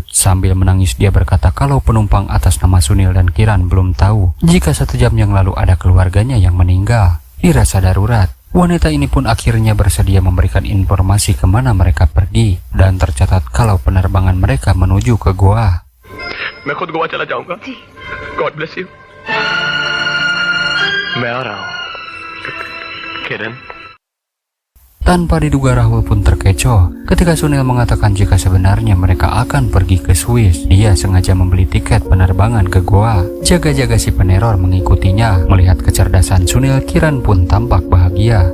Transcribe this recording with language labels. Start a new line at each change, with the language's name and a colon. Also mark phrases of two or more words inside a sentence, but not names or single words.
Indonesian: Sambil menangis dia berkata kalau penumpang atas nama Sunil dan Kiran belum tahu jika 1 jam yang lalu ada keluarganya yang meninggal. Dirasa darurat, wanita ini pun akhirnya bersedia memberikan informasi kemana mereka pergi. Dan tercatat kalau penerbangan mereka menuju ke Goa.
Hindi: मैं खुद गोवा चला जाऊंगा।
English: God bless you.
Hindi: मैं आ रहा हूँ किरण।
Indonesian: Tanpa diduga Rahul pun terkecoh ketika Sunil mengatakan jika sebenarnya mereka akan pergi ke Swiss. Dia sengaja membeli tiket penerbangan ke Goa. Jaga-jaga si peneror mengikutinya. Melihat kecerdasan Sunil, Kiran pun tampak bahagia.